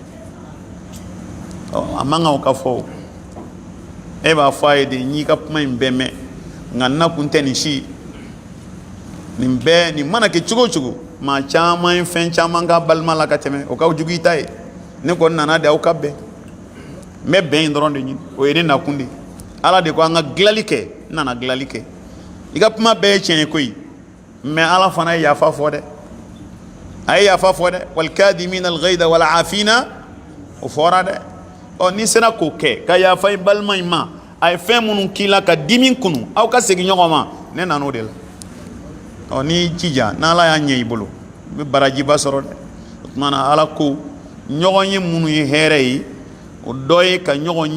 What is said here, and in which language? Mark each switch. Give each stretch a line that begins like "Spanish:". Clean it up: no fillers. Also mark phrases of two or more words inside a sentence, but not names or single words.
Bambara: a man kan o ka fɔ e b'a fɔ a ye de n y'i ka kuma in bɛɛ mɛn nka n na kun tɛ nin si nin mana kɛ cogo o cogo maa caman ye fɛn caman k'a balima la ka tɛmɛ o ka jugu i ta ye ne kɔni nana de aw ka bɛn n bɛ bɛn in dɔrɔn de ɲini o ye ne nakun de ala de ko an ka dilanli kɛ n nana dilanli kɛ i ka kuma bɛɛ ye tiɲɛ ye koyi mɛ ala fana ye yafa fɔ dɛ a ye yafa fɔ dɛ
Arabic: والكاظمين الغيظ والعافين
Bambara: o fɔra dɛ n'i sera k'o kɛ ka yafa i balima in ma a ye fɛn minnu k'i la ka dimi kunu aw ka segin ɲɔgɔn ma ne nana o de la n'i jija n'ala y'a ɲɛ i bolo i bɛ barajiba sɔrɔ dɛ o tuma na ala ko ɲɔgɔn ye minnu ye hɛrɛ ye o dɔ ye ka ɲɔgɔn